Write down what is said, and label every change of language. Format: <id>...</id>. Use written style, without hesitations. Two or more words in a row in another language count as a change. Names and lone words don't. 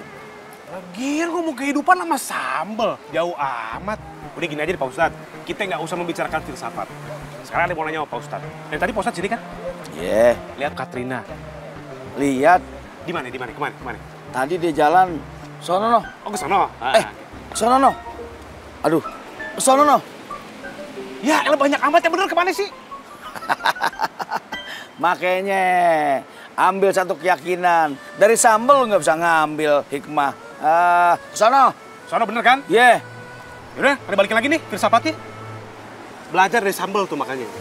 <id>Lagian ngomong kehidupan sama sambal. Jauh amat. Udah gini aja deh Pak Ustadz. Kita nggak usah membicarakan filsafat. Sekarang ada mau nanya sama Pak Ustadz. Dari tadi Pak Ustadz sini kan? Iya. Lihat Katrina. Lihat. Di mana? Kemana? Tadi dia jalan. Sono no. Oh ke sono. Sono no. Aduh. Sono no. Ya, elah banyak amat yang bener kemana sih? Makanya ambil satu keyakinan. Dari sambal nggak bisa ngambil hikmah. Sono. Sono bener kan? Iya. Yaudah, ada balikin lagi nih filsafatnya. Belajar dari sambal tuh makanya.</id>